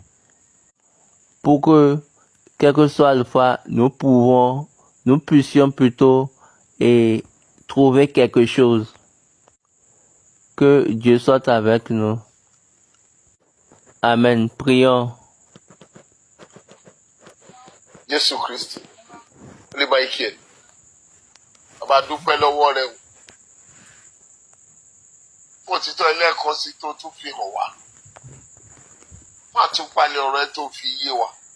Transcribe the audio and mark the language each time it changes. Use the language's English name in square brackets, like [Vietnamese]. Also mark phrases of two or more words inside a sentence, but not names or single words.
[French] Pour que, quelle que soit la fois, nous puissions plutôt trouver quelque chose. Que Dieu soit avec nous. Amen. Prions. [Yoruba] Jésù Kristi lè Michael bàbá dúpẹ́ lọ́wọ́ rẹ o fún òtítọ́ ẹlẹ́ẹ̀kan sí tó tún fi hàn wá fún àtúpalẹ̀ ọ̀rọ̀ ẹ tó fi yé wa